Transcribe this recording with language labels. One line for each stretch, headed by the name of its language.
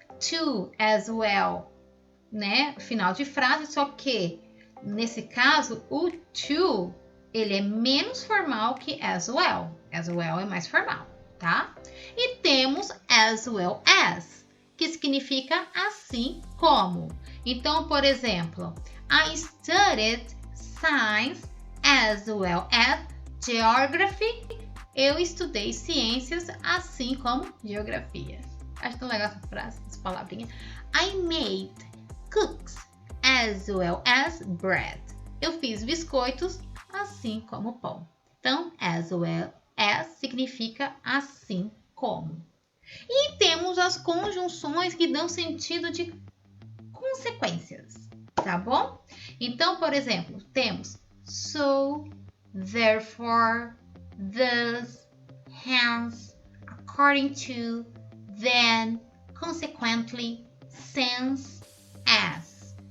Portuguese: To, as well, né? Final de frase, só que nesse caso o to ele é menos formal que as well. As well é mais formal, tá? E temos as well as, que significa assim como. Então, por exemplo,
English: I studied science as well as geography.
Portuguese: Eu estudei ciências assim como geografia. Acho tão legal essa frase, essa palavrinha.
English: I made cookies as well as bread.
Portuguese: Eu fiz biscoitos assim como pão. Então, as well as significa assim como. E temos as conjunções que dão sentido de consequências, tá bom? Então, por exemplo, temos so, therefore, thus, hence, according to, then, consequently, since, as.